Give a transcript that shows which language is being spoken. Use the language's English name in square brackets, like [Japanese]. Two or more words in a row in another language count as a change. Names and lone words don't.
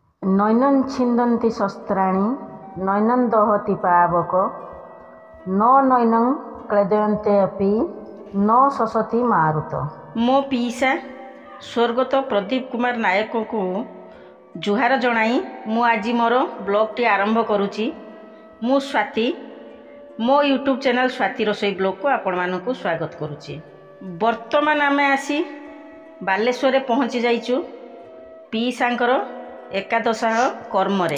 [Sanskrit] नैनं छिन्दन्ति शस्त्राणि नैनं दहति पावक न नैनं क्लेदयन्ते अपि न शोषति मारुत। [Odia] ମୋ ପିସା ସ୍ୱର୍ଗତ ପ୍ରଦୀପ କୁମାର ନାୟକ କୁ ଜୁହାର ଜଣାଇ ମୁଁ ଆଜି ମୋର ବ୍ଲଗ ଟି ଆରମ୍ଭ କରୁଛି। ମୁଁ ସ୍ୱାତି ମୋ [English] YouTube channel [Odia] ସ୍ୱାତି ରୋଷେଇ ବ୍ଲଗ କୁ ଆପଣ ମାନଙ୍କ ସ୍ୱାଗତ କରୁଛି। ବର୍ତ୍ତମାନ ଆମେ ଆସି ବାଲେଶ୍ୱର ପହଞ୍ଚି ଯାଇଛୁ ପିସାଙ୍କର ଏକାଦଶାହ କର୍ମ ରେ।